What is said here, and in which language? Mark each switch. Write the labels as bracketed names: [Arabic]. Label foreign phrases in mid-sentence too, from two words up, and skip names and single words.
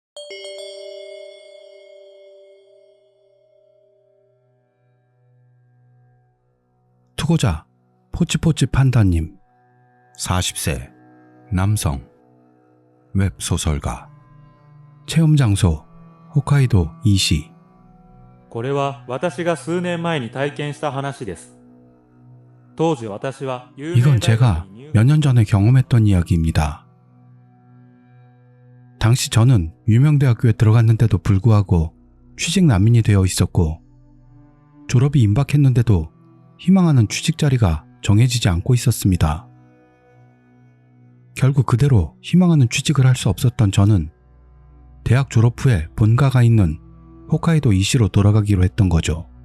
[Korean] 투고자 포치포치 판다님, 40세, 남성, 웹소설가, 체험장소 홋카이도 이시. [Japanese] これは私が数年前に体験した話です。当時私は有名 [Korean] 이건 [Japanese] 大学 [Korean] 제가 [Japanese] に入 [Korean] 몇 년 전에 경험했던 이야기입니다. 당시 저는 유명 대학교에 들어갔는데도 불구하고 취직 난민이 되어 있었고, 졸업이 임박했는데도 희망하는 취직 자리가 정해지지 않고 있었습니다. 결국 그대로 희망하는 취직을 할 수 없었던 저는 대학 졸업 후에 본가가 있는 홋카이도 이시로 돌아가기로 했던 거죠.